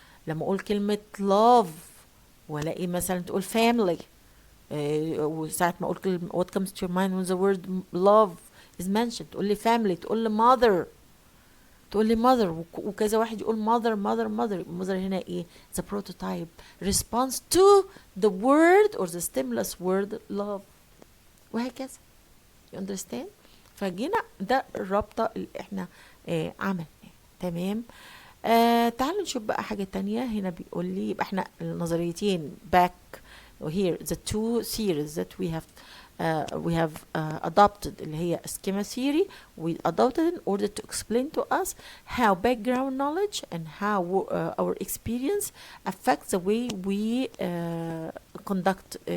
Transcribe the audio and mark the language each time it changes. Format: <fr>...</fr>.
<ar>لما اقول كلمة</ar> <en>love</en> <ar>والاقي مثلا تقول</ar> <en>family,</en> <ar>وساعة ما اقول</ar> <en>what comes to your mind when the word love is mentioned, تقول لي family, تقول لي mother, تقول لي mother,</en> <ar>وكذا واحد يقول</ar> <en>mother هنا ايه؟ the prototype response to the word or the stimulus word love, وهكذا. you understand؟</en> <ar>فجينا ده الرابطة اللي احنا عملناها. تمام. تعالوا نشوف بقى حاجة تانية. هنا بيقول لي يبقى احنا النظريتين</ar> <en>back here the two theories that we have adopted</en> <ar>اللي هي</ar> <en>schema theory, we adopted in order to explain to us how background knowledge and how our experience affects the way we conduct</en>